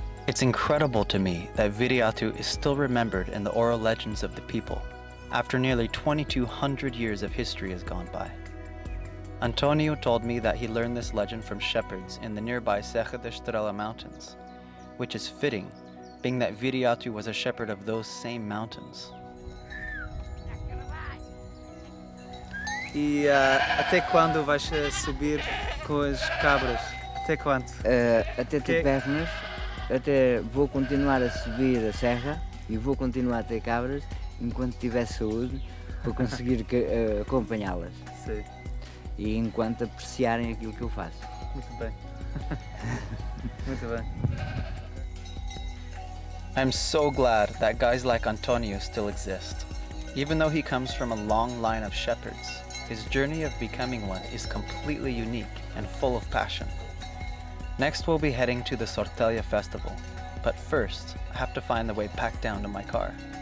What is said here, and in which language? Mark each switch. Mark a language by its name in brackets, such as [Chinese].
[English] It's incredible to me that Viriato is still remembered in the oral legends of the people, after nearly 2,200 years of history has gone by. Antonio told me that he learned this legend from shepherds in the nearby Serra da Estrela mountains, which is fitting, being that Viriato was a shepherd of those same mountains. [Portuguese] E até quando vais subir com as cabras? Até quando? Até ter pernas, até vou continuar a subir a serra e vou continuar a ter cabras enquanto tiver saúde para conseguir acompanhá-las. Sim. E enquanto apreciarem aquilo que eu faço. Muito bem. Muito bem. [English] I'm so glad that guys like Antonio still exist. Even though he comes from a long line of shepherds, his journey of becoming one is completely unique and full of passion. Next we'll be heading to the Sortelia Festival, but first I have to find the way back down to my car.